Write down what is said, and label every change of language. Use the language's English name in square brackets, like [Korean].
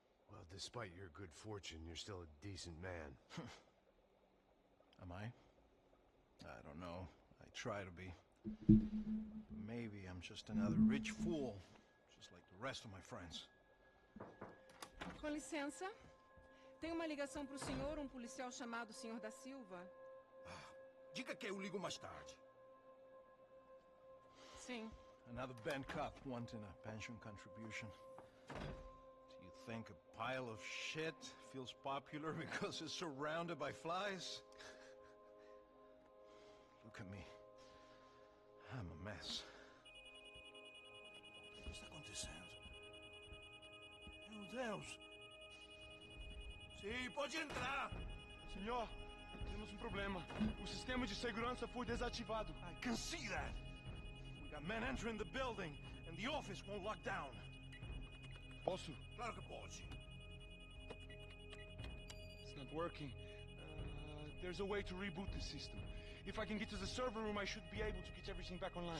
[English] Well, despite your good fortune, you're still a decent man. Am I? I don't know. I try to be. Maybe I'm just another rich fool, just like the rest of my friends. [Portuguese] Com licença. Tem uma ligação para o senhor, policial chamado Sr. da Silva? Diga que eu ligo mais tarde. Sim. [English] Another band cop wanting a pension contribution. Do you think a pile of shit feels popular because it's surrounded by flies? Look at me. I'm a mess. [Portuguese] O que está acontecendo? Meu Deus! Sim, pode entrar! Senhor, temos problema. O sistema de segurança foi desativado. [English] I can see that! We got men entering the building, and the office won't lock down. [Portuguese] Posso? Claro que pode. [English] It's not working. There's a way to reboot the system. If I can get to the server room, I should be able to get everything back online.